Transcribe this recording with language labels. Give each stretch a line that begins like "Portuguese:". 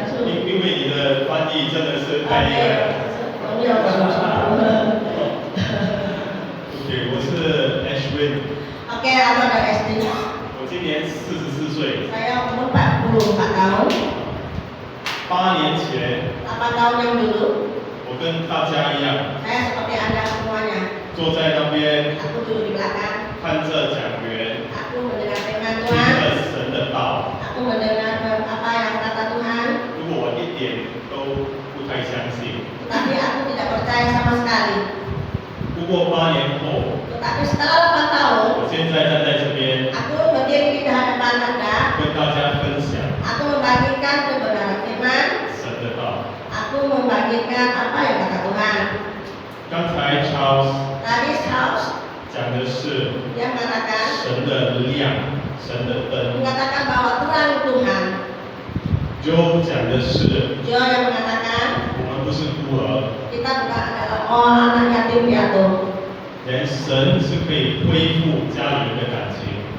Chinese: 因为你的翻译真的是太厉害了。 OK， 我是 Ashwin。
Indonesian: Oke, aku ada SD.
Chinese: 我今年44岁。
Indonesian: Saya umur 44 tahun.
Chinese: 8年前，
Indonesian: 8 tahun yang dulu,
Chinese: 我跟大家一样，
Indonesian: saya seperti Anda semuanya.
Chinese: 坐在那边
Indonesian: Aku duduk di belakang.
Chinese: 看着讲员，
Indonesian: Aku mendengar firman
Chinese: 听
Indonesian: Tuhan.
Chinese: 着神的道。
Indonesian: Aku mendengar apa yang kata Tuhan.
Chinese: 如果我一点都不太相信，
Indonesian: Tetapi aku tidak percaya sama sekali.
Chinese: 不过8年后，
Indonesian: Tetapi setelah 8 tahun,
Chinese: 我现在站在这边
Indonesian: aku berdiri di hadapan Anda.
Chinese: 跟大家分享
Indonesian: Aku membagikan kebenaran firman.
Chinese: 神的道。
Indonesian: Aku membagikan apa yang kata Tuhan.
Chinese: 刚才 Charles
Indonesian: Tadi Charles
Chinese: 讲的是
Indonesian: dia mengatakan
Chinese: 神的亮，神的灯。
Indonesian: mengatakan bahwa terang Tuhan.
Chinese: Joe 讲的是
Indonesian: Joe yang mengatakan
Chinese: 我们不是孤儿，
Indonesian: kita bukan adalah anak yatim piatu.
Chinese: 连神是可以恢复家里人的感情。